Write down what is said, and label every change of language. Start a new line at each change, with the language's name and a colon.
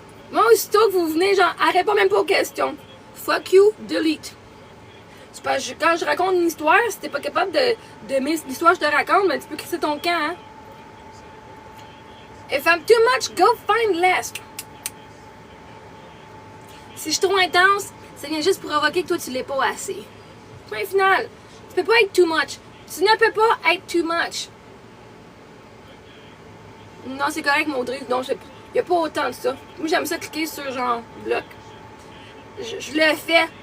French: Moi, aussitôt que vous venez, genre, elle répond même pas aux questions.
English: Fuck you, delete.
French: C'est parce que quand je raconte une histoire, si t'es pas capable d'aimer l'histoire que je te raconte, ben tu peux crisser ton camp, hein.
English: If I'm too much, go find less.
French: Si je suis trop intense, ça vient juste pour provoquer que toi tu l'es pas assez. Point final. Tu peux pas être too much. Tu ne peux pas être too much. Non, c'est correct, Maudry. Non, il n'y a pas autant de ça. Moi, j'aime ça cliquer sur genre bloc. Je le fais.